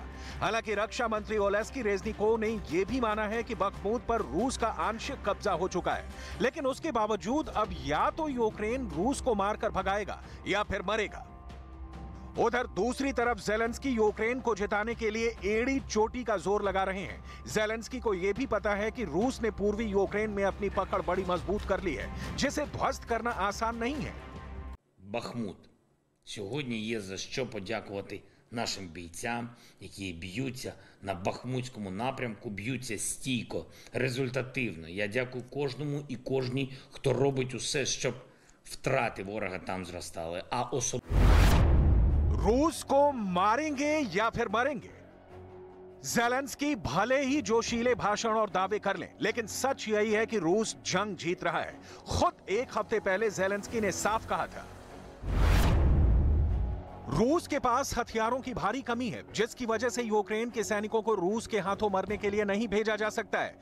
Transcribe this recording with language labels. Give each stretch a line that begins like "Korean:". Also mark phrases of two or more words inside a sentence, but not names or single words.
Hindi: हालांकि रक्षा मंत्री ओलेस्की रेजनिकोव ने यह भी माना है कि बखमूत पर रूस का आंशिक कब्जा हो चुका है, लेकिन उसके बावजूद अब या तो यूक्रेन रूस को मारकर भगाएगा या फिर मरेगा। उधर दूसरी तरफ ज़ेलेंस्की यूक्रेन को जिताने के लिए एड़ी चोटी का जोर लगा रहे हैं। ज़ेलेंस्की को यह भी पता है कि रूस ने पूर्वी यूक्रेन में अपनी पकड़ बड़ी मजबूत कर ली है, जिसे ध्वस्त करना आसान नहीं है।
Ukrainian: Бахмут. Сьогодні є за що подякувати нашим бійцям, які б'ються на Бахмутському напрямку, б'ються стійко, результативно. Я дякую кожному і кожній, хто робить усе, щоб втрати ворога там зростали. А особливо
Hindi: रूस को मारेंगे या फिर मरेंगे? ज़ेलेंस्की भले ही जोशीले भाषण और दावे कर लें, लेकिन सच यही है कि रूस जंग जीत रहा है। खुद एक हफ्ते पहले ज़ेलेंस्की ने साफ कहा था रूस के पास हथियारों की भारी कमी है, जिसकी वजह से यूक्रेन के सैनिकों को रूस के हाथों मरने के लिए नहीं भेजा जा सकता है।